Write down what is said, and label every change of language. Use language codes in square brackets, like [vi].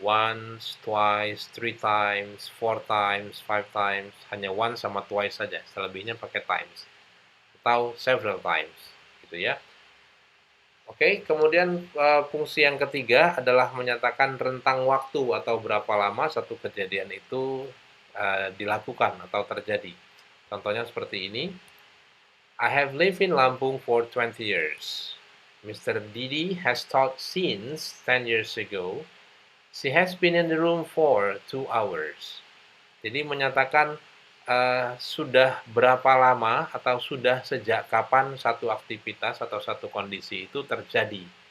[en] Once, twice, 3 times, 4 times, 5 times, [id] hanya once sama twice saja, selebihnya pakai times. Atau several times, gitu ya. Oke, kemudian fungsi yang ketiga adalah menyatakan rentang waktu atau berapa lama satu kejadian itu dilakukan atau terjadi. Contohnya seperti ini. [en] I have lived in Lampung for 20 years. Mr. Didi has taught since 10 years ago. She has been in the room for 2 hours. [id] Jadi menyatakan sudah berapa lama atau sudah sejak kapan satu aktivitas atau satu kondisi itu terjadi.